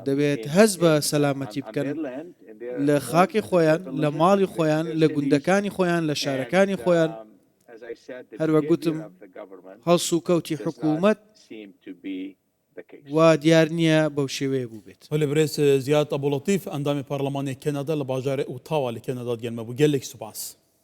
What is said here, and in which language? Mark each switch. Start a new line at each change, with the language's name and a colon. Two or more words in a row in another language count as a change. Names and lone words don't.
Central Kurdish: دەبێت هەز بە سەلامەتی بکەن لە خاکی خۆیان، لە ماڵی خۆیان، لە گوندەکانی خۆیان، لە شارەکانی خۆیان. هەروە گوتم هەڵس و کەوتی حکوومەت وا دیار نییە بەو شێوەیە بوو بێت.
Kurdish: Holê birêz Ziyad Abûlatîf endamê Parlemanê Kanada li bajarê Ottawa li Kanada gelme bû gelek spas.